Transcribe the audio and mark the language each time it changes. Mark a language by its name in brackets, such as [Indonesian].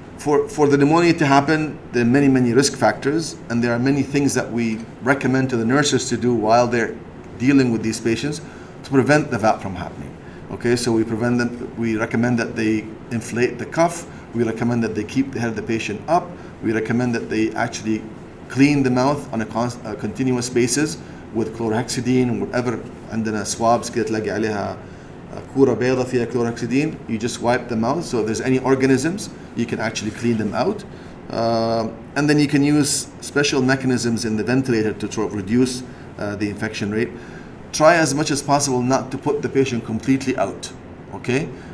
[English] for the pneumonia to happen, there are many risk factors, and there are many things that we recommend to the nurses to do while they're dealing with these patients to prevent the VAP from happening. Okay, so we recommend that they inflate the cuff. We recommend that they keep the head of the patient up. We recommend that they actually clean the mouth on a continuous basis with chlorhexidine, whatever. [Arabic] عندنا swabs كده تلاقي عليها كورة بيضة فيها chlorhexidine. [English] You just wipe the mouth, so if there's any organisms, you can actually clean them out. And then you can use special mechanisms in the ventilator to sort of reduce the infection rate. Try as much as possible not to put the patient completely out. Okay?